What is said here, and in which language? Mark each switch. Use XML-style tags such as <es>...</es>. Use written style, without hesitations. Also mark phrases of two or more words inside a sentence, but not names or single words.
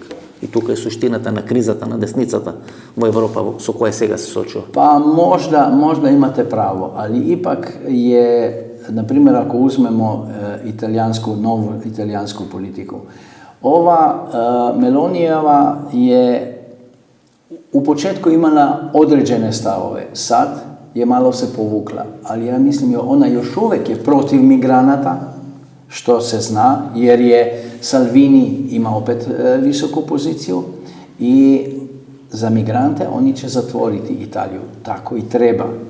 <mk>И тука е суштината на кризата на десницата во Европа со која сега се сочува.</mk> <sr>Па можда имате право, али ипак е, например, ако узмемо нову италијанску политику, ова Мелонијава е у почетку имала одреđene ставове, sad je malo se povukla, ali ja mislim ona još uvek je protiv migranata, što se zna, jer je Salvini ima opet visoku poziciju i za migrante oni će zatvoriti Italiju, tako i treba.</sr>